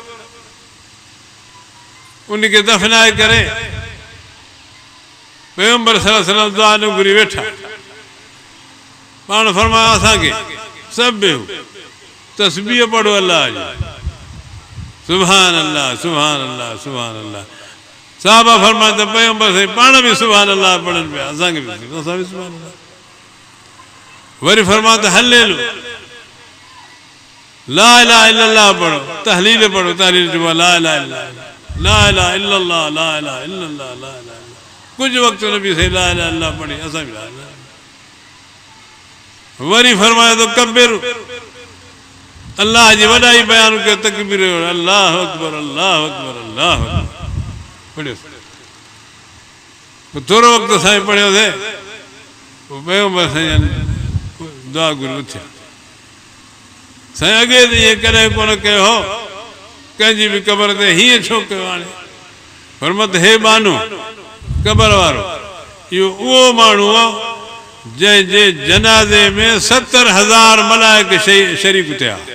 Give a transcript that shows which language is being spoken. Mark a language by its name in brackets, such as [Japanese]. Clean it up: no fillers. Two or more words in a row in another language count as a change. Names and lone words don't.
[Sindhi] उनखे दफ़नाए करे पैगम्बर [Arabic] صلى الله عليه وسلم [Sindhi] दुआ न घुरी वेठा पाण फरमाया असांखे सभु तस्बीह पढ़ो अल्लाह जी [Arabic] سبحان الله سبحان الله سبحان الله [Sindhi] साहबा फरमाए त पैगम्बर साईं पाण बि [Arabic] سبحان الله [Sindhi] पढ़नि पिया असांखे बि असां बि [Arabic] سبحان الله [Sindhi] वरी फरमा त हल्लेलु [Arabic] لا إله إلا الله [Sindhi] पढ़ो, तहलील पढ़ो, तहलील जो [Arabic] لا إله إلا الله، لا إله إلا الله، لا إله إلا الله، لا إله إلا الله. [Sindhi] कुछ वक्त नबी से [Arabic] لا إله إلا الله [Sindhi] पढ़ी, असां भी [Arabic] لا إله إلا الله. [Sindhi] वरी फरमाया तो कब्बिर, अल्लाह जी वॾाई बयान कयो, तकबीर [Arabic] الله أكبر، الله أكبر، الله أكبر [Sindhi] पढ़ियो। थोरो वक़्तु साईं पढ़ियो थे, पियो बसि साईं दुआ गुरू थिया। साईं अॻे त ईअं कॾहिं कोन कयो हो, कंहिंजी बि क़बर ते हीअं छो कयो हाणे? फरमत हे बानू क़बर वारो, इहो उहो माण्हू हो जंहिंजे जनाज़े में 70,000 मलाइक शरीक थिया।